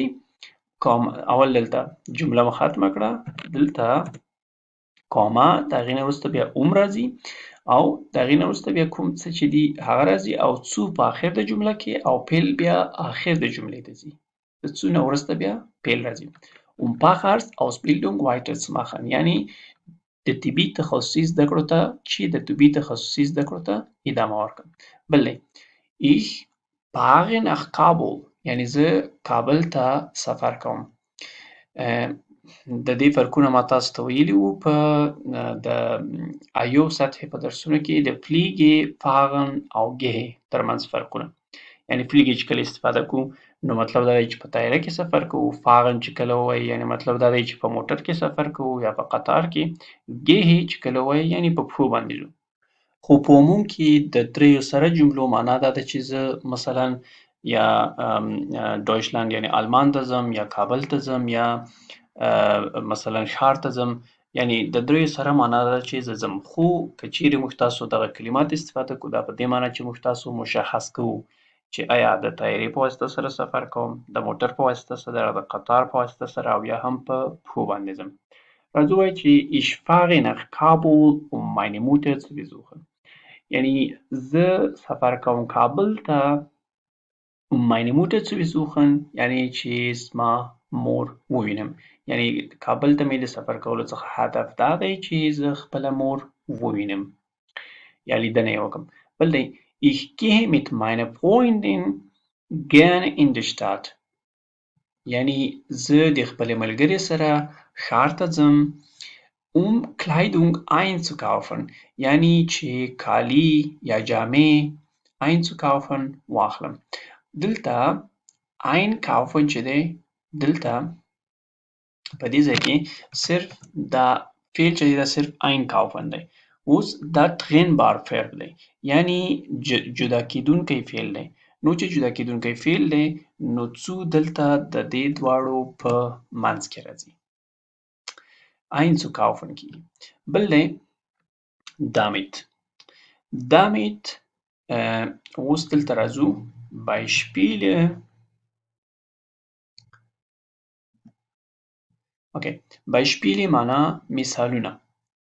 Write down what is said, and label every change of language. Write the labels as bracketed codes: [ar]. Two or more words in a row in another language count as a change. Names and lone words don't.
[ps] اول دلته جمله مو ختمه کړه. دلته کاما د هغې نه وروسته بیا راځي او د هغې نه وروسته بیا کوم څه چې دي هغه راځي او zu په اخر د جمله کې او پیل بیا اخر د جملې ته ځي. د zu نه وروسته بیا پیل راځي. [de] Facharztausbildung weiterzumachen [ps] یعنی د طبي تخصصي زده کړو ته چې د طبي تخصصي زده کړو ته ادامه ورکړم. بل دی [de] Ich fahre nach Kabul [ps] یعنی زه کابل ته سفر کوم. د دې فرقونه ما تاسو ته ویلي وو په د ایو سطحې په درسونو کې د [de] fliege fahren [ps] او gehe ترمنځ فرقونه. یعنی fliege چې کله استفاده کوو نو مطلب دا دی چې په طیاره کې سفر کوو. fahren چې کله ووایو یعنی مطلب دا دی چې په موټر کې سفر کوو یا په قطار کې. gehe چې کله ووایو یعنی په پښو باندې ځو. خو په عموم کې د دریو سره جملو معنا دا ده چې زه مثلا یا ډویچلند یعنی آلمان ته ځم یا کابل ته ځم یا مثلا ښار ته ځم یعنی د دریو سره معنا ده چې زه ځم. خو که چیرې موږ تاسو دغه کلمات استفاده کړو دا په دې معنا چې موږ تاسو مشخص کوو چې آیا د طیارې په واسطه سره سفر کوم، د موټر په واسطه سره، د قطار په واسطه سره او یا هم په پښو باندې ځم. راځو ووایو چې [de] ich fahre nach Kabul meine Mutter zu besuchen [ps] یعنی زه سفر کوم کابل ته [de] meine Mutter zu besuchen [ps] یعنی چې زما مور ووینم. یعنی کابل ته مې د سفر کولو څخه هدف دا دی چې زه خپله مور ووینم یا لیدنه یې وکړم. بل دی [de] Ich gehe mit meiner Freundin gerne in die Stadt [ps] یعنی زه د خپلې ملګرې سره ښار ته ځم [de] Kleidung einzukaufen [ps] یعنی چې کالي یا جامې einzukaufen واخلم. دلته einkaufen چې دی دلته په دې ځای کې صرف دا فعل چې دی دا صرف einkaufen دی. اوس دا [de] trennbar verb [ps] دی یعنی جدا کیدونکی فعل دی. نو چې جدا کیدونکی فعل دی نو zu دلته د دې دواړو په منځ کې راځي. einzukaufen کیږي. بل دی damit. damit اوس دلته راځو [de] Beispiele Beispiele [ps] معنا مثالونه.